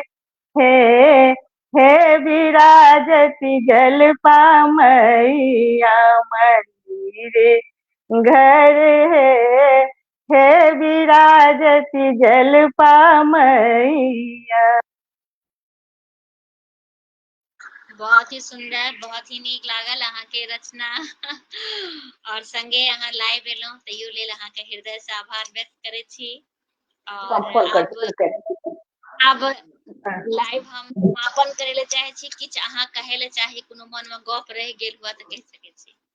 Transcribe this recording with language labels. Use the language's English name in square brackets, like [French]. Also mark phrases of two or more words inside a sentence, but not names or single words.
[Maithili] हे विराजती जलपा मैया मंदिर घर हे विराजती जलपा मैया। बहुत ही सुंदर बहुत ही नीक लागल अहाँ के रचना और संगे अहाँ लाइव एलहुँ तैयो लेल अहाँ के हृदय से आभार व्यक्त करै छी और अब लाइव हम समापन करे ले चाहे छी किछ अहाँ कहे ले चाहे कोनो मन में गप रह गेल हुआ तो कह सके छी।